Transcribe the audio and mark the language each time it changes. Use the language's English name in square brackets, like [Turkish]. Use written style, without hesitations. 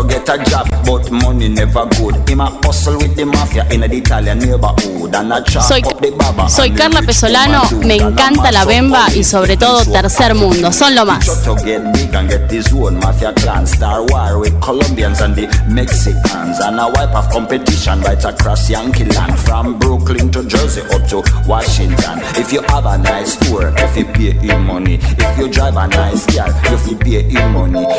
[English] A job, but money never good. Him a hustle with the mafia in the Italian neighborhood. And a chop soy, up the baba. [Spanish] Soy Carla Pesolano, me encanta la bemba y sobre todo Tercer Mundo, son lo más. [English] To get big and get his own mafia clan. Star war with Colombians and the Mexicans. And a wipe of competition right across Yankee land. From Brooklyn to Jersey up to Washington. If you have a nice tour, if you pay him money. If you drive a nice car, if you pay him money.